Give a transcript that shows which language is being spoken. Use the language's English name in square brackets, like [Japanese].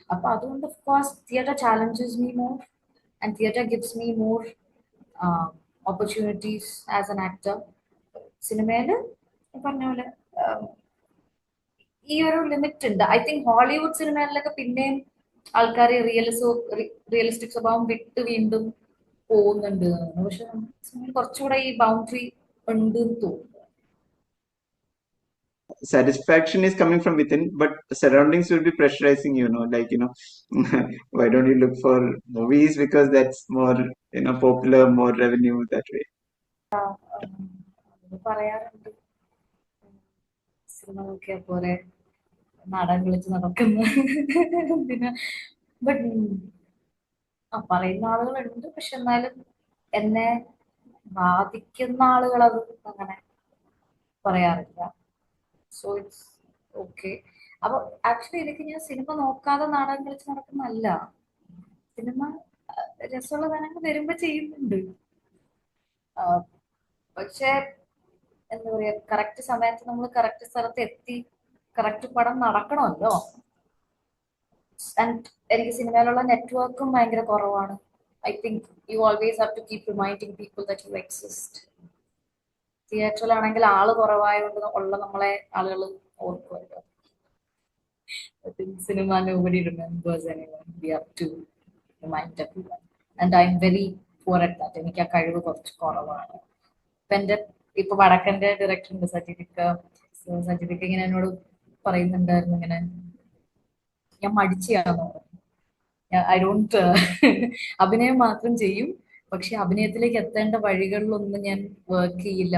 [Malayalam] അപ്പൊ അതുകൊണ്ട് [English] Of course theatre challenges me more and theatre gives me more opportunities as an actor. [Malayalam] സിനിമയില് പറഞ്ഞ പോലെ ഈ ഒരു ലിമിറ്റ് ഉണ്ട്. [English] I think [Malayalam] ഹോളിവുഡ് സിനിമകളിലൊക്കെ പിന്നെയും ആൾക്കാർ റിയലിസ്റ്റിക് സ്വഭാവം വിട്ട് വീണ്ടും പോകുന്നുണ്ട് എന്നാണ്. പക്ഷെ നമ്മുടെ സിനിമയിൽ കുറച്ചുകൂടെ ഈ ബൗണ്ടറി ഉണ്ട് എന്ന് തോന്നുന്നു. [English] Satisfaction is coming from within, but surroundings will be pressurizing, like, why don't you look for movies because that's more, popular, more revenue that way. [Malayalam] അത് പറയാറുണ്ട്, സിനിമ നോക്കിയാൽ പോലെ നാടകം കളിച്ച് നടക്കുന്ന എന്തിനാ. ബട്ട് പറയുന്ന ആളുകളുണ്ട്, പക്ഷെ എന്നാലും എന്നെ ബാധിക്കുന്ന ആളുകൾ അത് അങ്ങനെ പറയാറില്ല. [English] So it's okay. [Malayalam] അപ്പൊ ആക്ച്വലി എനിക്ക് ഞാൻ സിനിമ നോക്കാതെ നാടകം കളിച്ച് നടക്കുന്നല്ല. സിനിമ രസമുള്ള സാധനങ്ങൾ വരുമ്പോ ചെയ്യുന്നുണ്ട്. പക്ഷെ എന്താ പറയാ, കറക്റ്റ് സമയത്ത് നമ്മൾ കറക്റ്റ് സ്ഥലത്ത് എത്തി കറക്റ്റ് പടം നടക്കണമല്ലോ. [English] and [Malayalam] എനിക്ക് സിനിമയിലുള്ള നെറ്റ്വർക്കും ഭയങ്കര കുറവാണ്. [English] I think you always have to keep reminding people that you exist. [Malayalam] തിയേറ്ററിലാണെങ്കിൽ ആള് കുറവായതുകൊണ്ട് ഉള്ള നമ്മളെ ആളുകൾ ഓർക്കുമല്ലോ. [English] I think cinema nobody remembers anyone. We have to remind everyone. And I'm very poor at that. [Malayalam] എനിക്ക് ആ കഴിവ് കുറച്ച് കുറവാണ്. ഇപ്പൊ വടക്കന്റെ ഡയറക്ടർ ഉണ്ട് സജിദിക്ക ഇങ്ങനെ എന്നോട് പറയുന്നുണ്ടായിരുന്നു, ഇങ്ങനെ ഞാൻ മടിച്ചാണോ, [English] I don't [Malayalam] അഭിനയം മാത്രം ചെയ്യും, പക്ഷെ അഭിനയത്തിലേക്ക് എത്തേണ്ട വഴികളിലൊന്നും ഞാൻ വർക്ക് ചെയ്യില്ല.